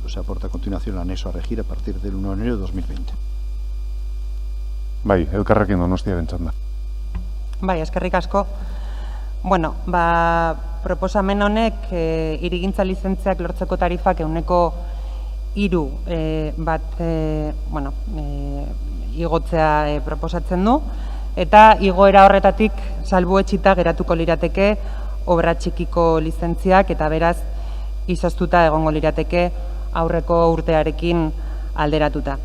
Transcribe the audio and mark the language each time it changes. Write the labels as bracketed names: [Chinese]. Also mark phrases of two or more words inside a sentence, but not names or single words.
[Spanish] Se aporta a continuación el anexo a regir a partir del 1 de enero de 2020. [Basque] Bai, Elkarrekin Donostiaren txanda. Bai, eskerrik asko. Proposamen honek hirigintza lizentziak lortzeko tarifak €3 igotzea proposatzen du, eta igoera horretatik salbuetsita geratuko lirateke obra txikiko lizentziak, eta beraz izoztuta egongo lirateke aurreko urtearekin alderatuta.